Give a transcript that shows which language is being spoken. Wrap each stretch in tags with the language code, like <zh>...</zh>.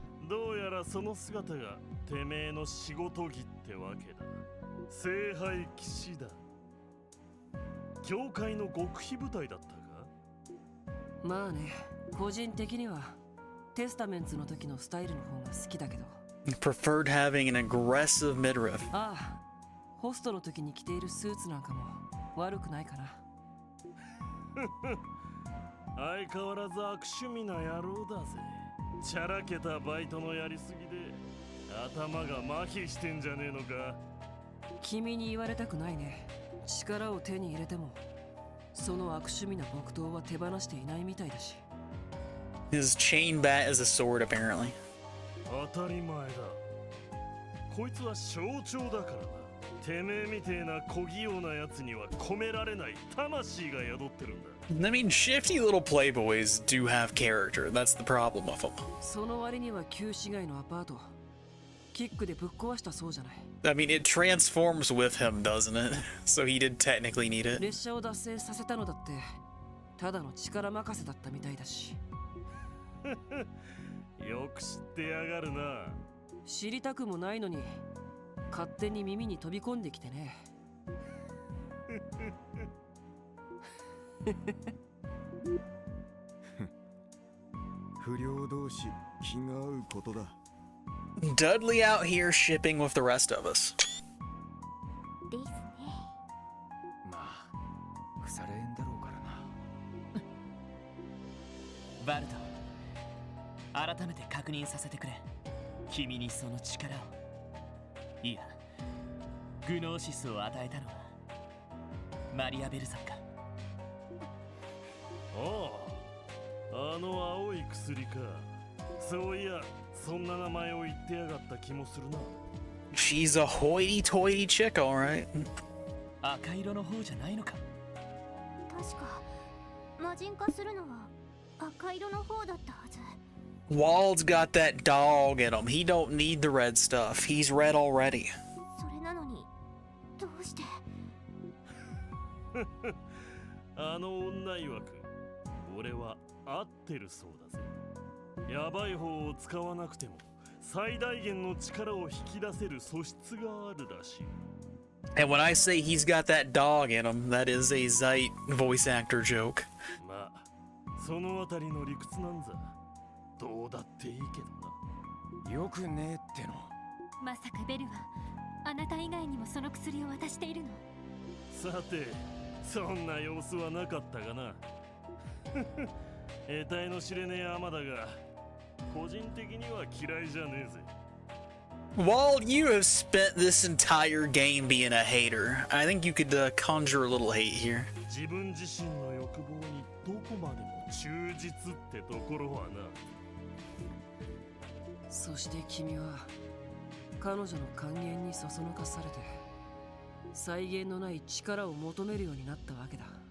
<ja>どうやらその姿がてめえの仕事着ってわけだ。聖杯騎士だ。教会の極秘部隊だったか？まあね、個人的にはテスタメンツの時のスタイルの方が好きだけど。</ja> <en>Preferred having an aggressive midriff.</en> <ja>ああ、ホストの時に着ているスーツなんかも悪くないかな。相変わらず悪趣味な野郎だぜ。チャラけたバイトのやりすぎで頭が麻痺してんじゃねえのか。君に言われたくないね。力を手に入れてもその悪趣味な木刀は手放していないみたいだし。</ja> <en>His chain bat is a sword, apparently.</en> <ja>当たり前だ。こいつは象徴だからな。てめえみてえな小器用なやつには込められない魂が宿ってるんだ。</ja> <en>I mean, shifty little playboys do have character. That's the problem with them.</en> <ja>その割には旧市街のアパートキックでぶっ壊したそうじゃない。</ja> <en>I mean, it transforms with him, doesn't it? So he did technically need it.</en> <ja>列車を脱線させたのだってただの力任せだったみたいだし。よく知ってやがるな。知りたくもないのに勝手に耳に飛び込んできてね。不良同士気が合うことだ。</ja> <en>Dudley out here shipping with the rest of us.</en> <ja>ですね。まあ腐れ縁だろうからな。バルト、改めて確認させてくれ。君にその力を、いやグノーシスを与えたのはマリアベルさんか。ああ、あの青い薬か。そういや、そんな名前を言ってやがった気もするな。</ja> <en>She's a hoity-toity chick, alright.</en> <ja>赤色の方じゃないのか。確か魔人化するのは赤色の方だったはず。</ja> <en>Wald's got that dog in him. He don't need the red stuff. He's red already.</en> <ja>それなのにどうして。あの女曰く俺は合ってるそうだぜ。ヤバい方を使わなくても最大限の力を引き出せる素質があるらしい。</ja> <en>And when I say he's got that dog in him, that is a Zeit voice actor joke.</en> <ja>まあそのあたりの理屈なんざどうだっていいけどな。よくねえっての。まさかベルはあなた以外にもその薬を渡しているの？さて、そんな様子はなかったがな。得体の知れねえアマだが個人的には嫌いじゃねえぜ。</ja> <en>Wald, you have spent this entire game being a hater. I think you could conjure a little hate here.</en> <ja>自分自身の欲望にどこまでも忠実ってところはな。そして君は彼女の還元にそそのかされて際限のない力を求めるようになったわけだ。</ja>